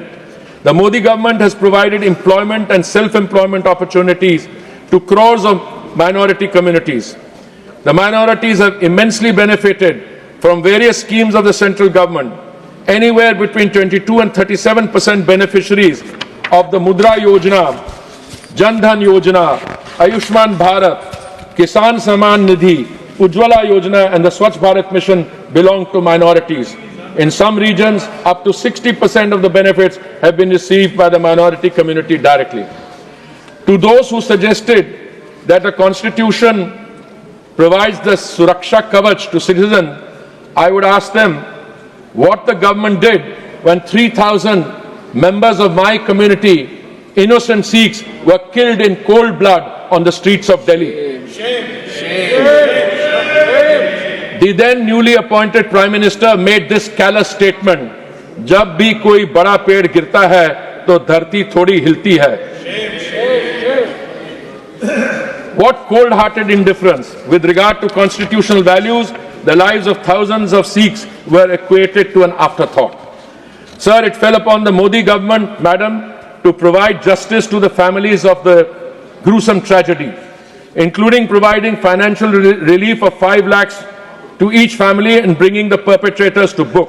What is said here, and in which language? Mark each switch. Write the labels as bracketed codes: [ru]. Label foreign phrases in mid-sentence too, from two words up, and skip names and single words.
[en] The Modi government has provided employment and self-employment opportunities to crores of minority communities. The minorities have immensely benefited from various schemes of the central government. Anywhere between 22 and 37% beneficiaries of the Mudra Yojana, Jan Dhan Yojana, Ayushman Bharat, Kisan Samman Nidhi, Ujjwala Yojana and the Swachh Bharat Mission belong to minorities. In some regions, up to 60% of the benefits have been received by the minority community directly. To those who suggested that the Constitution provides the [hi] Suraksha Kavach [en] to citizens, I would ask them what the government did when 3,000 members of my community, innocent Sikhs, were killed in cold blood on the streets of Delhi. Shame. Shame. The then newly appointed Prime Minister made this callous statement, [hi] "जब भी कोई बड़ा पेड़ गिरता है तो धरती थोड़ी हिलती है." [en] What cold-hearted indifference with regard to constitutional values, the lives of thousands of Sikhs were equated to an afterthought. Sir, it fell upon the Modi government, madam, to provide justice to the families of the gruesome tragedy, including providing financial relief of 5 lakhs to each family and bringing the perpetrators to book.